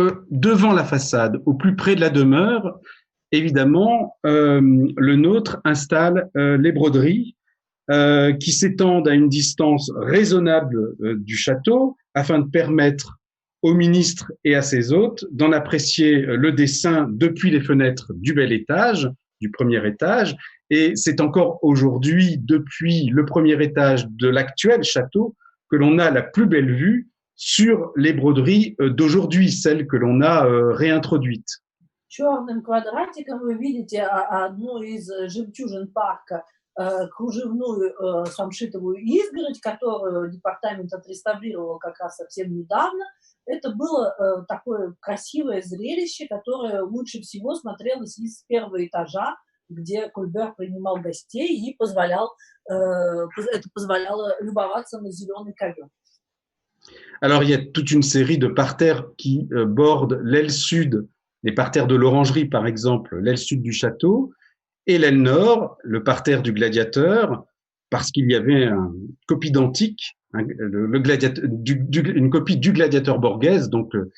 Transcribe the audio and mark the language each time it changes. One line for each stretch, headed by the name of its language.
French: Devant la façade, au plus près de la demeure, évidemment, le nôtre installe les broderies qui s'étendent à une distance raisonnable du château afin de permettre aux ministres et à ses hôtes d'en apprécier le dessin depuis les fenêtres du bel étage, du premier étage. Et c'est encore aujourd'hui, depuis le premier étage de l'actuel château, que l'on a la plus belle vue sur les broderies d'aujourd'hui, celles que l'on a réintroduites.
Russian: Черным квадратиком вы видите одну из жемчужин парка, кружевную самшитовую изгородь, которую департамент отреставрировал как раз совсем недавно. Это было такое красивое зрелище, которое лучше всего смотрелось из первого этажа, где Кольбер принимал гостей и это позволяло любоваться на зеленый ковер.
French: Alors, il y a toute une série de parterres qui bordent l'aile sud, les parterres de l'Orangerie, par exemple, l'aile sud du château, et l'aile nord, le parterre du Gladiateur, parce qu'il y avait une copie d'antique, une copie du Gladiateur Borghese, donc